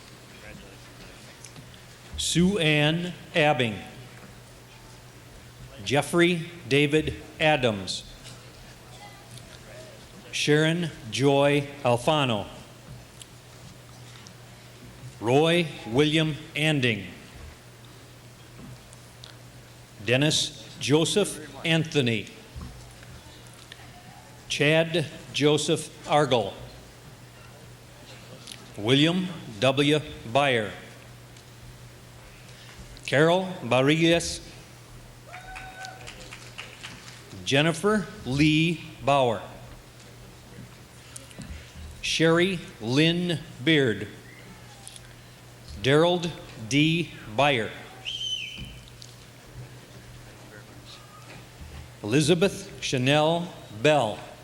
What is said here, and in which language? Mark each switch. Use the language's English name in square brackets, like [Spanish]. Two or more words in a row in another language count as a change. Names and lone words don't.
[English] Sue Ann Abbing. Jeffrey David Adams. Sharon Joy Alfano. Roy William Anding. Dennis Joseph Anthony. Chad Joseph Argel. William W. Byer. Carol Barrigas. Jennifer Lee Bauer. Sherry Lynn Beard. Daryl D. Byer. Elizabeth Chanel Bell.